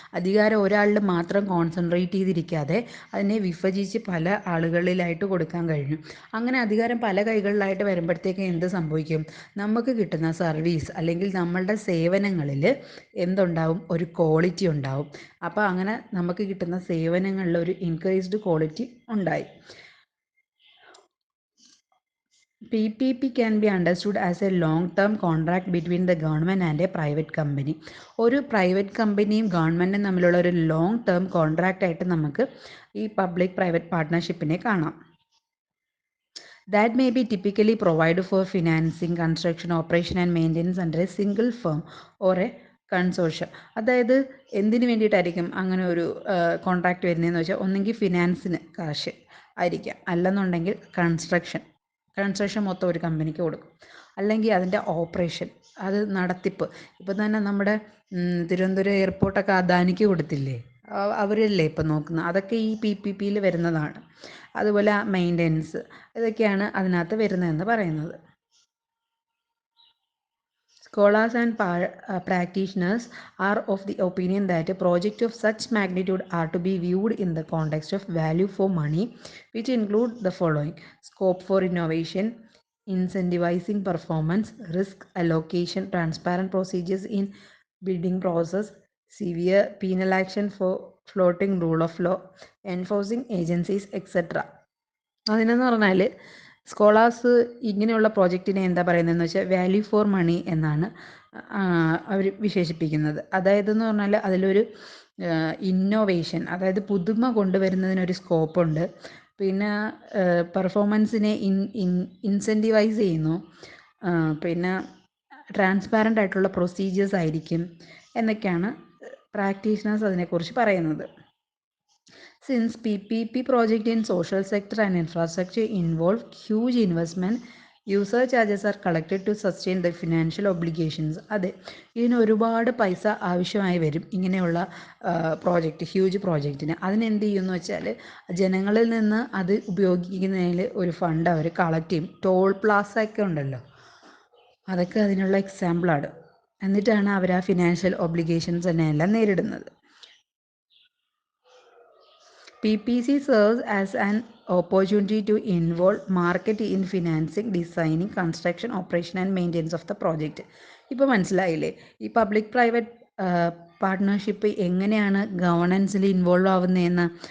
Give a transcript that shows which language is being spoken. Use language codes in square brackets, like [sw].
[ml] അധികാരം ഒരാളിൽ മാത്രം കോൺസെൻട്രേറ്റ് ചെയ്തിരിക്കാതെ അതിനെ വിഭജിച്ച് പല ആളുകളിലായിട്ട് കൊടുക്കാൻ കഴിഞ്ഞു. അങ്ങനെ അധികാരം പല കൈകളിലായിട്ട് വരുമ്പോഴത്തേക്ക് എന്ത് സംഭവിക്കും? നമുക്ക് കിട്ടുന്ന സർവീസ് അല്ലെങ്കിൽ നമ്മളുടെ സേവനങ്ങളിൽ എന്തുണ്ടാവും? ഒരു ക്വാളിറ്റി ഉണ്ടാവും. അപ്പോൾ അങ്ങനെ നമുക്ക് കിട്ടുന്ന സേവനങ്ങളിൽ ഒരു ഇൻക്രീസ്ഡ് ക്വാളിറ്റി ഉണ്ടായി. [en] PPP can be understood as a long-term contract between the government and a private company. [ml] ഒരു പ്രൈവറ്റ് കമ്പനിയും ഗവൺമെൻറ്റും തമ്മിലുള്ള ഒരു ലോങ് ടേം കോൺട്രാക്റ്റ് ആയിട്ട് നമുക്ക് ഈ പബ്ലിക് പ്രൈവറ്റ് പാർട്ട്ണർഷിപ്പിനെ കാണാം. [en] That may be typically provided for financing, construction, operation and maintenance under a single firm or a consortium. [ml] അതായത് എന്തിനു വേണ്ടിയിട്ടായിരിക്കും അങ്ങനെ ഒരു കോൺട്രാക്റ്റ് വരുന്നതെന്ന് വെച്ചാൽ, ഒന്നെങ്കിൽ ഫിനാൻസിന് കാശ് ആയിരിക്കാം, അല്ലെന്നുണ്ടെങ്കിൽ കൺസ്ട്രക്ഷൻ മൊത്തം ഒരു കമ്പനിക്ക് കൊടുക്കും, അല്ലെങ്കിൽ അതിൻ്റെ ഓപ്പറേഷൻ, അത് നടത്തിപ്പ്. ഇപ്പം തന്നെ നമ്മുടെ തിരുവനന്തപുരം എയർപോർട്ടൊക്കെ അദാനിക്ക് കൊടുത്തില്ലേ, അവരല്ലേ ഇപ്പം നോക്കുന്നത്. അതൊക്കെ ഈ PPPയിൽ വരുന്നതാണ്. അതുപോലെ മെയിൻ്റെനൻസ്, ഇതൊക്കെയാണ് അതിനകത്ത് വരുന്നതെന്ന് പറയുന്നത്. [en] Scholars and practitioners are of the opinion that a project of such magnitude are to be viewed in the context of value for money, which include the following: scope for innovation, incentivizing performance, risk allocation, transparent procedures in bidding process, severe penal action for flouting rule of law, enforcing agencies, etc. [ml] അതിനെന്ന് പറഞ്ഞാൽ സ്കോളാർസ് ഇങ്ങനെയുള്ള പ്രോജക്റ്റിനെ എന്താ പറയുന്നതെന്ന് വെച്ചാൽ value for money എന്നാണ് അവർ വിശേഷിപ്പിക്കുന്നത്. അതായത് എന്ന് പറഞ്ഞാൽ അതിലൊരു ഇന്നോവേഷൻ, അതായത് പുതുമ കൊണ്ടുവരുന്നതിനൊരു സ്കോപ്പുണ്ട്. പിന്നെ പെർഫോമൻസിനെ ഇൻസെൻറ്റിവൈസ് ചെയ്യുന്നു. പിന്നെ ട്രാൻസ്പാരൻ്റ് ആയിട്ടുള്ള പ്രൊസീജിയേഴ്സ് ആയിരിക്കും എന്നൊക്കെയാണ് പ്രാക്ടീഷണേഴ്സ് അതിനെക്കുറിച്ച് പറയുന്നത്. [en] Since PPP project in social sector and infrastructure involve huge investment, user charges are collected to sustain the financial obligations. [ml] അതെ, ഇതിന് ഒരുപാട് പൈസ ആവശ്യമായി വരും ഇങ്ങനെയുള്ള ഹ്യൂജ് പ്രോജക്റ്റിന്. അതിനെന്ത് ചെയ്യുമെന്ന് വെച്ചാൽ ജനങ്ങളിൽ നിന്ന് അത് ഉപയോഗിക്കുന്നതിൽ ഒരു ഫണ്ട് അവർ കളക്ട് ചെയ്യും. ടോൾ പ്ലാസ ഒക്കെ ഉണ്ടല്ലോ, അതൊക്കെ അതിനുള്ള എക്സാമ്പിളാണ്. എന്നിട്ടാണ് അവർ ആ ഫിനാൻഷ്യൽ ഒബ്ലിഗേഷൻസ് തന്നെ എല്ലാം നേരിടുന്നത്. [en] PPC serves as an opportunity to involve market in financing, designing, construction, operation and maintenance of the project. [ml] ഇപ്പോൾ മനസ്സിലായില്ലേ ഈ പബ്ലിക് പ്രൈവറ്റ് പാർട്ട്ണർഷിപ്പ് എങ്ങനെയാണ് ഗവർണൻസിൽ ഇൻവോൾവ് ആവുന്നതെന്ന്?